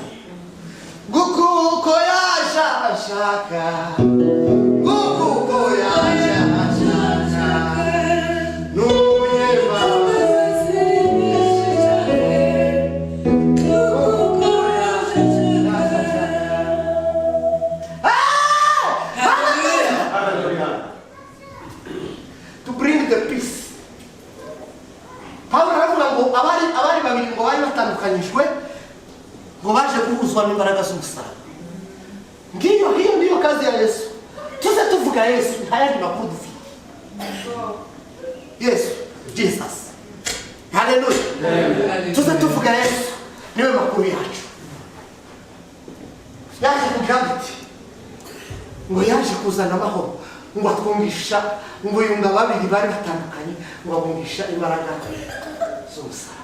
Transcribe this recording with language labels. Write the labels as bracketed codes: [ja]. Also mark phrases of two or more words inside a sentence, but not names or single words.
[rw] Gukuko yaje ashaka. Gukuko yaje ashaka. Nuyema. Gukuko yaje ashaka. Hallelujah. Hallelujah. [en] To bring the peace. [rw] Pawulo aravuga ngo abari babiri ngo bari batandukanyijwe, ngo baje guhuzwa n'imbaraga z'umusaraba. [sw] Hiyo ndiyo kazi ya Yesu. [rw] Tuze tuvuga Yesu, ntayandi makuru dufite. Yesu, Jesus. Haleluya. Tuze tuvuga Yesu, niwe makuru yacu. Yaje kugira biti, ngo yaje kuzana amahoro, ngo atwumvisha, ngo yunga babiri bari batandukanye, ngo abumvisha imbaraga z'umusaraba.